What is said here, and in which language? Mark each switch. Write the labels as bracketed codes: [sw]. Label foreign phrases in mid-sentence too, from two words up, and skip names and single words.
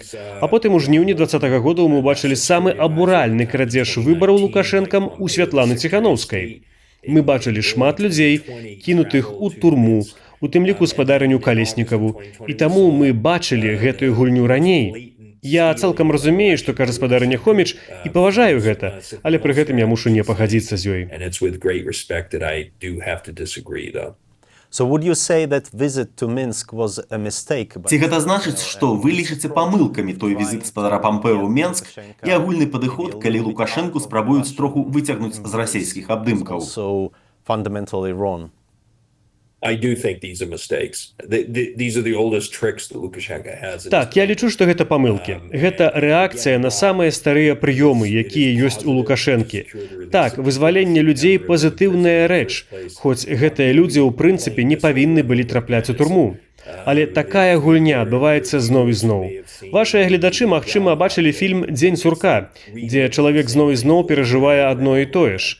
[be] А потым у жніўні 2020 году мы бачылі самы абуральны крадзеж выбараў Лукашэнкам у Святланы Ціханаўскай. Мы бачылі шмат людзей, кінутых у турму, у тым ліку спадарыню Калеснікаву. І таму мы бачылі гэтую гульню раней. Я цалкам разумею, што кажа спадарыня Хоміч, і паважаю гэта, але пры гэтым я мушу не пагадзіцца з ёй. [en] and it's with great respect that I do have to disagree, though. So would you say that visit to Minsk was a mistake? [be] Ці гэта значыць, што вы лічыце памылкамі той візіт спадара Пампео ў Менск і агульны падыход, калі Лукашэнку спрабуюць троху выцягнуць з расійскіх абдымкаў? [en] So fundamentally wrong. I do think these are mistakes. These are the oldest tricks that Lukashenko has. [be] Так, я лічу, што гэта памылкі. Гэта рэакцыя на самыя старыя прыёмы, якія ёсць у Лукашэнкі. Так, вызваленне людзей – пазітыўная рэч, хоць гэтыя людзі ў прынцыпе не павінны былі трапляць у турму. Але такая гульня адбываецца зноў і зноў. Вашыя гледачы, магчыма, бачылі фільм «Дзень сурка», дзе чалавек зноў і зноў перажывае адно і тое ж.